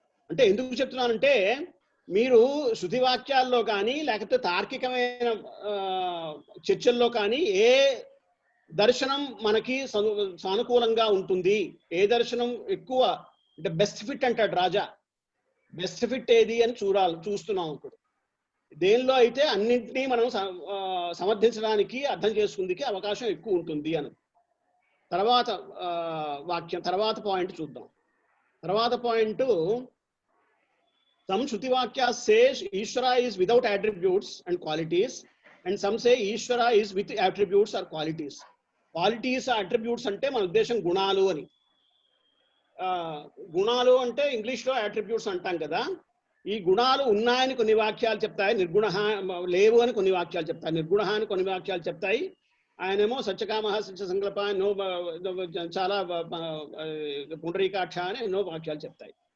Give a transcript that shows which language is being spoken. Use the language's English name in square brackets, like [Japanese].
[Telugu] అంటే ఎందుకు చెప్తున్నానంటే మీరు శృతి వాక్యాల్లో కానీ లేకపోతే తార్కికమైన చర్చల్లో కానీ ఏ దర్శనం మనకి సానుకూలంగా ఉంటుంది, ఏ దర్శనం ఎక్కువ అంటే బెస్ట్ ఫిట్ అంటాడు రాజా, బెస్ట్ ఫిట్ ఏది అని చూస్తున్నాం ఇప్పుడు. దేనిలో అయితే అన్నింటినీ మనం సమర్థించడానికి అర్థం చేసుకుందికి అవకాశం ఎక్కువ ఉంటుంది అని. తర్వాత వాక్యం తర్వాత పాయింట్ చూద్దాం. తర్వాత point, [English] some shruti vakyas says Ishvara is without attributes and qualities, and some say Ishvara is with attributes or qualities. Qualities attributes [Telugu] అంటే మన ఉద్దేశం గుణాలు అని. గుణాలు అంటే ఇంగ్లీష్లో అట్రిబ్యూట్స్ అంటాం కదా, ఈ గుణాలు ఉన్నాయని కొన్ని వాక్యాలు చెప్తాయి, నిర్గుణ లేవు అని కొన్ని వాక్యాలు చెప్తాయి, నిర్గుణ అని కొన్ని వాక్యాలు చెప్తాయి. ఆయనేమో సత్యకామ సత్య సంకల్ప ఎన్నో చాలా పుండరీకాక్ష అని ఎన్నో వాక్యాలు చెప్తాయి.